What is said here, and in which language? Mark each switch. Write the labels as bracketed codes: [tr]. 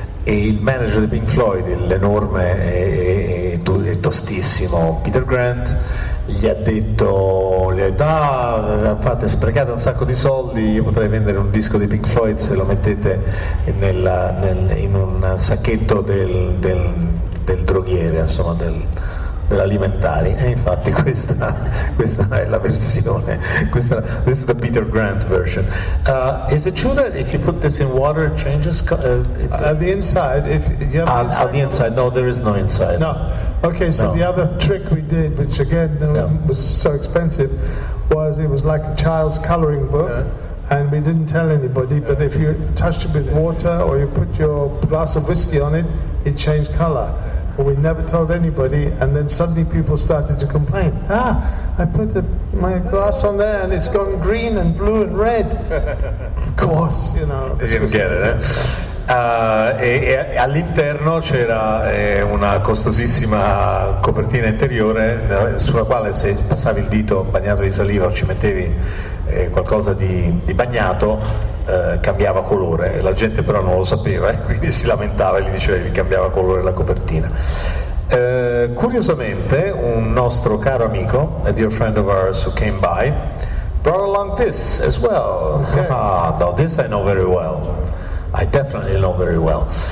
[it] E il manager di Pink Floyd, l'enorme e tostissimo Peter Grant, gli ha detto fate, sprecate un sacco di soldi, io potrei vendere un disco di Pink Floyd se lo mettete in un sacchetto del droghiere, insomma dell'alimentari, e infatti questa è la versione, [en] this is the Peter Grant version. Is it true that if you put this in water it changes? The inside, if you have the inside, no, there is no inside. No. Okay, so the other trick we did, which again was so expensive, was it was like a child's coloring book. And we didn't tell anybody, but if you touched it with water or you put your glass of whiskey on it, it changed color. But we never told anybody, and then suddenly people started to complain. I put my glass on there and it's gone green and blue and red. Of course, you know. They didn't get it, [it] e all'interno c'era una costosissima copertina interiore sulla quale se passavi il dito bagnato di saliva o ci mettevi qualcosa di bagnato cambiava colore, e la gente però non lo sapeva, quindi si lamentava e gli diceva che cambiava colore la copertina. Curiosamente un nostro caro amico, [en] a dear friend of ours who came by, brought along this as well. Okay. Now this I know very well. I definitely know very well.